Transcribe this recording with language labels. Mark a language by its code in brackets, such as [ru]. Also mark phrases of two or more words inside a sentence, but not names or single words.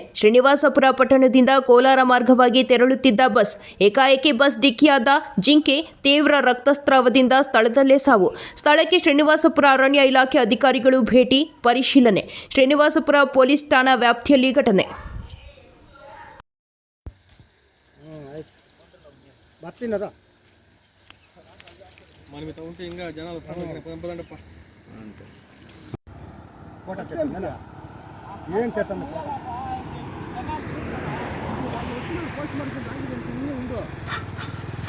[kn] ಶ್ರೀನಿವಾಸಪುರ ಪಟ್ಟಣದಿಂದ ಕೋಲಾರ ಮಾರ್ಗವಾಗಿ ತೆರಳುತ್ತಿದ್ದ ಬಸ್ ಏಕಾಏಕಿ ಬಸ್ ಡಿಕ್ಕಿಯಾದ ಜಿಂಕೆ ತೀವ್ರ ರಕ್ತಸ್ರಾವದಿಂದ ಸ್ಥಳದಲ್ಲೇ ಸಾವು. ಸ್ಥಳಕ್ಕೆ ಶ್ರೀನಿವಾಸಪುರ ಅರಣ್ಯ ಇಲಾಖೆ ಅಧಿಕಾರಿಗಳು ಭೇಟಿ ಪರಿಶೀಲನೆ. ಶ್ರೀನಿವಾಸಪುರ ಪೊಲೀಸ್ ಠಾಣಾ ವ್ಯಾಪ್ತಿಯಲ್ಲಿ ಘಟನೆ. [te] మనమిత ఉంటే ఇంకా జనాలు పంపదండప్ప ఫోటో తెచ్చిందా ఏం తెస్తుంది ఫోటో